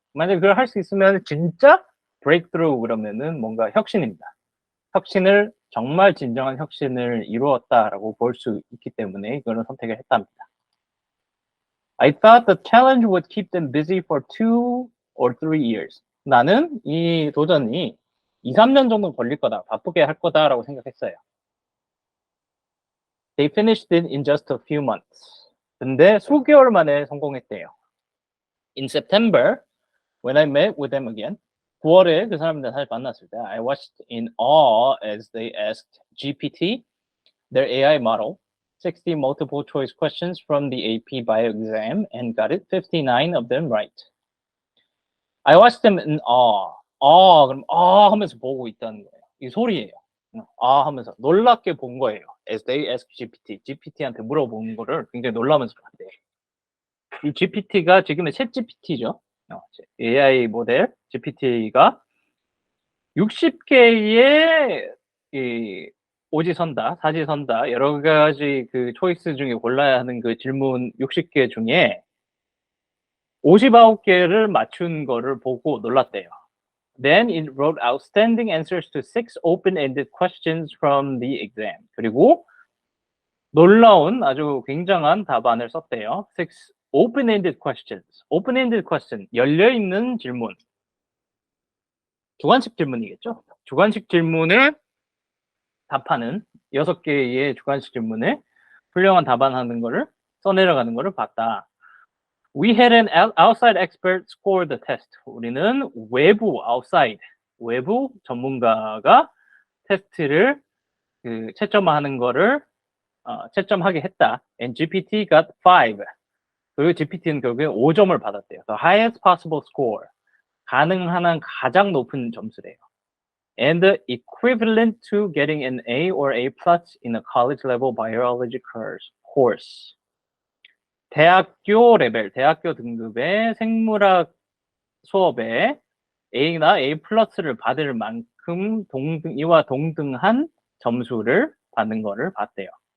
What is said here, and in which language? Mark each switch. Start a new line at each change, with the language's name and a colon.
Korean: 만약에 그걸 할 수 있으면 진짜 breakthrough 그러면은 뭔가 혁신입니다. 혁신을 정말 진정한 혁신을 이루었다라고 볼 수 있기 때문에 이거를 선택을 했답니다.
English: I thought the challenge would keep them busy for 2 or 3 years.
Korean: 나는 이 도전이 2, 3년 정도 걸릴 거다, 바쁘게 할 거다라고 생각했어요.
English: They finished it in just a few months.
Korean: 근데 수개월 만에 성공했대요.
English: In September, when I met with them again,
Korean: 9월에 그 사람들 다시 만났을 때
English: I watched in awe as they asked GPT, their AI model, 60 multiple choice questions from the AP Bio exam and got it 59 of them right. I watched them in awe.
Korean: 그럼 하면서 보고 있다는 거예요. 이 소리예요. 하면서 놀랍게 본 거예요.
English: As they asked
Korean: GPT한테 물어본 거를 굉장히 놀라면서 봤대. 이 GPT가 지금의 챗 GPT죠. AI 모델 GPT가 60개의 이 오지선다, 사지선다 여러 가지 그 초이스 중에 골라야 하는 그 질문 60개 중에 59개를 맞춘 거를 보고 놀랐대요.
English: Then it wrote outstanding answers to 6 open-ended questions from the exam.
Korean: 그리고 놀라운 아주 굉장한 답안을 썼대요.
English: 6 open-ended questions.
Korean: open-ended question, 열려있는 질문. 주관식 질문이겠죠? 주관식 질문을 답하는 6개의 주관식 질문에 훌륭한 답안하는 거를 써내려가는 거를 봤다.
English: We had an outside expert score the test.
Korean: 우리는 외부, outside, 외부 전문가가 테스트를 채점하는 거를 채점하게 했다.
English: And GPT got 5.
Korean: 그리고 GPT는 결국에 5점을 받았대요.
English: The highest possible score.
Korean: 가능한 한 가장 높은 점수래요.
English: And equivalent to getting an A or A plus in a college level biology course.
Korean: 대학교 레벨, 대학교 등급의 생물학 수업에 A나 A 플러스를 받을 만큼 이와 동등한 점수를 받는 거를 봤대요.